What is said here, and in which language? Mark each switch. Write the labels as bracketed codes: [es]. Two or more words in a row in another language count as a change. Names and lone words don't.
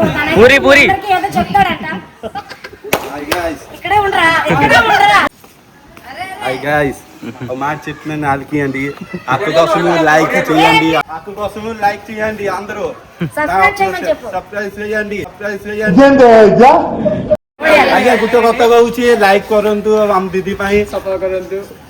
[te] పూరి. ఏదో చెప్తాడంట. [en] Hi guys, [te] ఇక్కడే ఉండరా, ఇక్కడే ఉండరా. [en] Hi guys, [te] ఒక మాట చెప్తున్నాను, ఆలకియండి. అక్క కోసం లైక్ చేయండి, అక్క కోసం లైక్ చేయండి. అందరూ సబ్స్క్రైబ్ చేయమని చెప్పు. సబ్స్క్రైబ్ చేయండి. [or] ଆଜ୍ଞା ଗୋଟେ କଥା କହୁଛି, ଲାଇକ୍ କରନ୍ତୁ ଆମ ଦିଦି ପାଇଁ, ସପୋର୍ଟ କରନ୍ତୁ।